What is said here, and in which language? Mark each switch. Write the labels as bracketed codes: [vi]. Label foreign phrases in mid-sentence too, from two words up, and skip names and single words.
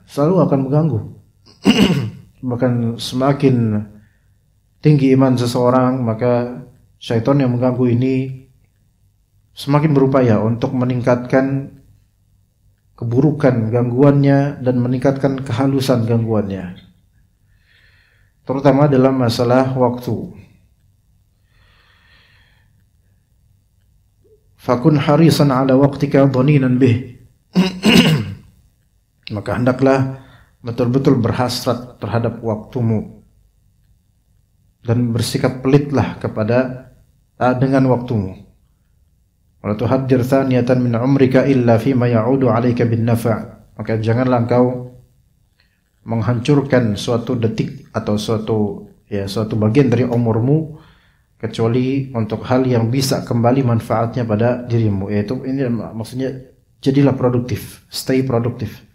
[id] Selalu akan mengganggu. Bahkan semakin tinggi iman seseorang, maka syaitan yang mengganggu ini semakin berupaya untuk meningkatkan keburukan gangguannya dan meningkatkan kehalusan gangguannya. Terutama dalam masalah waktu. [ar] فكن حريصا على وقتك ضنينا به. [id] Maka hendaklah betul-betul berhasrat terhadap waktumu dan bersikap pelitlah kepada dengan waktumu. [ar] ولا تهدر ثانية من عمرك إلا فيما يعود عليك بالنفع'. [id] Maka janganlah engkau menghancurkan suatu detik atau suatu bagian dari umurmu kecuali untuk hal yang bisa kembali manfaatnya pada dirimu. Yaitu ini maksudnya jadilah produktif, stay produktif.